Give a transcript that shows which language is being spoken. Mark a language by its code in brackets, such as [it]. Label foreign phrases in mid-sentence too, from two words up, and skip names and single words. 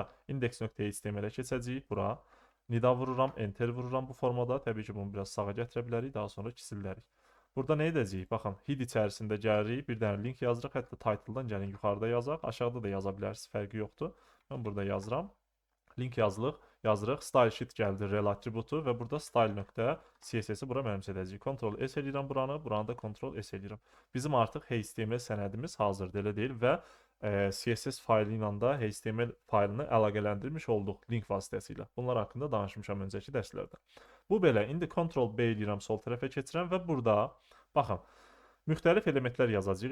[az] Index.html-ə keçəcəyik bura. Nida vururam, enter vururam bu formada. Təbii ki, bunu biraz sağa gətirə bilərik, daha sonra kiçildərik. Burada nə edəcəyik? Baxın, head içərisində gəlirik, bir dənə link yazırıq, hətta title-dan gəlin yuxarıda yazaq, aşağıda da yaza bilərsiniz, fərqi yoxdur. Mən burada yazıram. Link yazırıq, [en] style sheet [az] gəldi, rel atributu və burada style.css-i bura mənimsədəcəyik. Ctrl-S eləyirəm buranı, buranı da Ctrl-S eləyirəm. Bizim artıq HTML sənədimiz hazırdır, elə deyil və CSS faylı ilə də HTML faylını əlaqələndirmiş olduq link vasitəsilə. Bunlar haqqında danışmışam öncəki dərslərdə. Bu belə. İndi Ctrl-B eləyirəm, sol tərəfə keçirəm və burada, baxın, müxtəlif elementlər yazacağıq.